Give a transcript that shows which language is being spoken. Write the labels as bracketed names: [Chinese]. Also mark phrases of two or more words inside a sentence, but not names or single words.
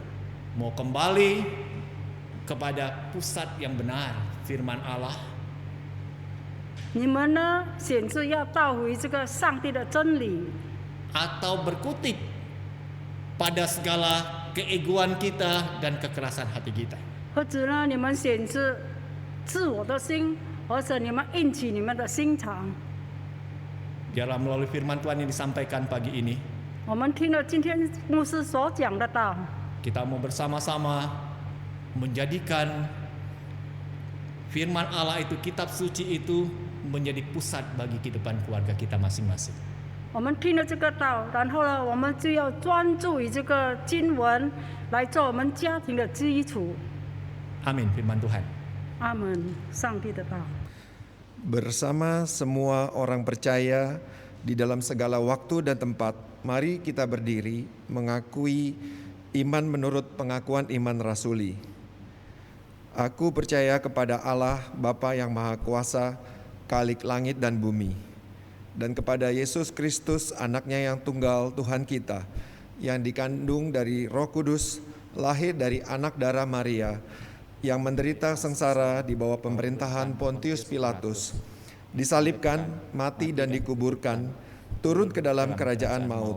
[Indonesian] Mau kembali kepada pusat yang benar, firman Allah, [Chinese] 你们呢选择要倒回这个上帝的真理， [Indonesian] atau berkutik pada segala keegoan kita dan kekerasan hati kita. [Chinese] 或者呢，你们选择自我的心，或者你们硬起你们的心肠。 [Indonesian] Biarlah melalui firman Tuhan yang disampaikan pagi ini, [Chinese] 我们听了今天牧师所讲的道， [Indonesian] kita mau bersama-sama menjadikan firman Allah itu, kitab suci itu menjadi pusat bagi kehidupan keluarga kita masing-masing. [Chinese] 我们听了这个道，然后呢，我们就要专注于这个经文来做我们家庭的基础。 [Indonesian] Amin, firman Tuhan. [Chinese] 阿门，上帝的道。 [Indonesian] Bersama semua orang percaya di dalam segala waktu dan tempat, mari kita berdiri mengakui iman menurut pengakuan iman rasuli. Aku percaya kepada Allah Bapa yang Maha Kuasa, Khalik langit dan bumi, dan kepada Yesus Kristus anaknya yang tunggal Tuhan kita, yang dikandung dari Roh Kudus, lahir dari anak darah Maria, yang menderita sengsara di bawah pemerintahan Pontius Pilatus, disalibkan, mati dan dikuburkan, turun ke dalam kerajaan maut.